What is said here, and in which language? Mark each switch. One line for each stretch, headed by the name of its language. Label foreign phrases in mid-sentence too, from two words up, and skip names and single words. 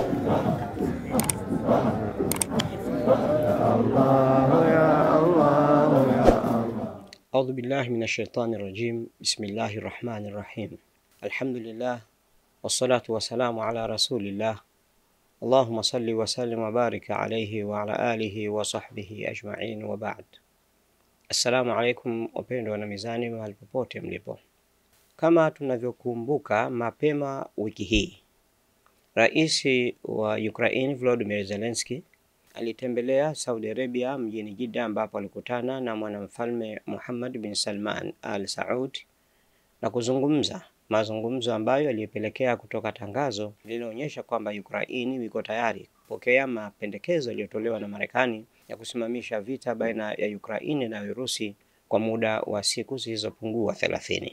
Arabic: أعوذ بالله من الشيطان الرجيم. بسم الله الرحمن الرحيم. الحمد لله والصلاة والسلام على رسول الله. اللهم صل وسلم وبارك عليه وعلى آله وصحبه أجمعين وبعد. السلام عليكم
Swahili: wapendwa na mizani mahali popote mlipo. Kama tunavyokumbuka, mapema wiki hii Rais wa Ukraine Volodymyr Zelensky alitembelea Saudi Arabia mjini Jeddah, ambapo alikutana na mwanamfalme Mohammed bin Salman Al Saud na kuzungumza mazungumzo ambayo yalipelekea kutoka tangazo lililoonyesha kwamba Ukraine iko tayari kupokea mapendekezo yaliyotolewa na Marekani ya kusimamisha vita baina ya Ukraine na Urusi kwa muda wa siku zisizopungua 30.